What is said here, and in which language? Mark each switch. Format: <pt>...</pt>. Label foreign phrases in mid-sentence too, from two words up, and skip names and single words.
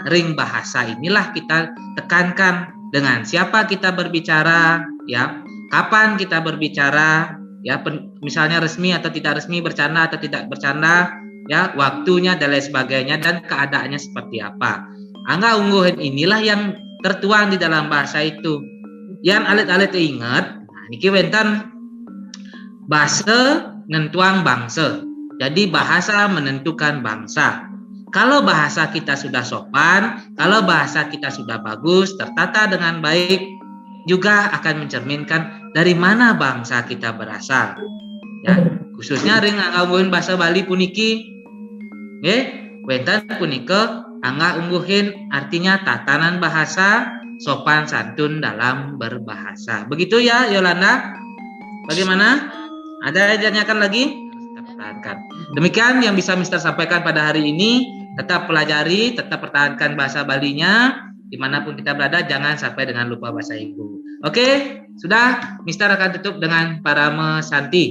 <id>Ring bahasa inilah kita tekankan dengan siapa kita berbicara, kapan kita berbicara, misalnya resmi atau tidak resmi, bercanda atau tidak bercanda, waktunya dan lain sebagainya, dan keadaannya seperti apa. Anggah ungguhin inilah yang tertuang di dalam bahasa itu.</id> <ban>Yang alit-alit ingat, niki wenten Basa nentuang bangsa.</ban> <id>Jadi bahasa menentukan bangsa. Kalau bahasa kita sudah sopan, kalau bahasa kita sudah bagus, tertata dengan baik, juga akan mencerminkan dari mana bangsa kita berasal. Ya, khususnya</id> <ban>ring ngangguhin</ban> <id>bahasa Bali puniki.</id> <ban>Nggih, wenten punika angga ungguhin</ban> <id>artinya tatanan bahasa, sopan santun dalam berbahasa. Begitu ya Yolanda? Bagaimana? Ada yang ditanyakan lagi? Kita pertahankan. Demikian yang bisa Mister sampaikan pada hari ini. Tetap pelajari, tetap pertahankan bahasa Balinya. Dimanapun kita berada, jangan sampai dengan lupa bahasa ibu. Oke, sudah. Mister akan tutup dengan Parama Santi.</id>